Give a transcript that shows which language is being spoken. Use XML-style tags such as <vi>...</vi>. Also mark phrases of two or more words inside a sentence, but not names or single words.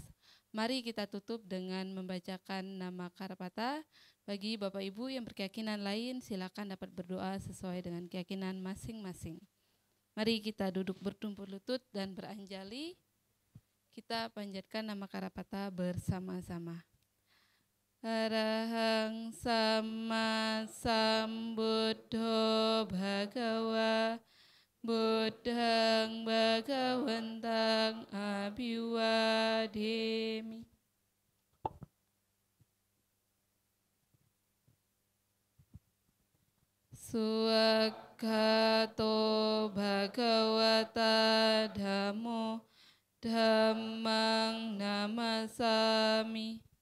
<id>Mari kita tutup dengan membacakan nama Karapata. Bagi Bapak Ibu yang berkeyakinan lain, silakan dapat berdoa sesuai dengan keyakinan masing-masing. Mari kita duduk bertumpuk lutut dan beranjali. Kita panjatkan nama Karapata bersama-sama.</id> <pi>Arahang Sama Sambuddho Bhagawa Buddhang Bhagawantang Abhiwademi. Suwakhato Bhagavata Dhammo Dhammang Namasami.</pi>